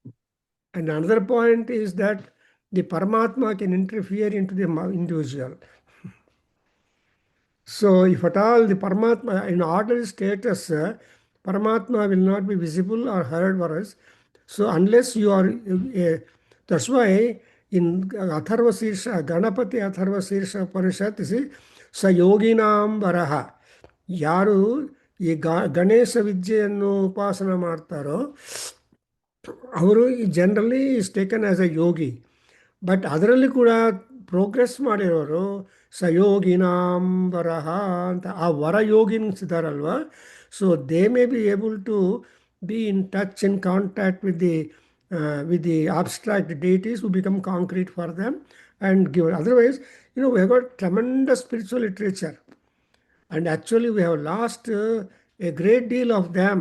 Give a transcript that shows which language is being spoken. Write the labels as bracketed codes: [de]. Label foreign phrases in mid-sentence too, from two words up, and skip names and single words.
[en] And another point is that the Paramatma can interfere into the individual. So if at all the Paramatma, in ordinary status, Paramatma will not be visible or heard for us. So unless you are, that's why in Atharva Sirsha, Ganapati Atharva Sirsha Upanishad, is [sa] स योगिनां वरः. [kn] ಯಾರು ಈ ಗಣೇಶ ವಿದ್ಯೆಯನ್ನು ಉಪಾಸನ ಮಾಡ್ತಾರೋ ಅವರು [en] generally is taken as a yogi. [kn] ಬಟ್ ಅದರಲ್ಲಿ ಕೂಡ ಪ್ರೋಗ್ರೆಸ್ ಮಾಡಿರೋರು ಸಯೋಗಿನಾಂ ವರಹ ಅಂತ ಆ ವರ ಯೋಗಿನ್ಸ್ ಇದ್ದಾರಲ್ವ. [en] so they may be able to be in touch in contact with the abstract deities who become concrete for them and give. Otherwise, we have got tremendous spiritual literature. And actually, we have lost a great deal of them.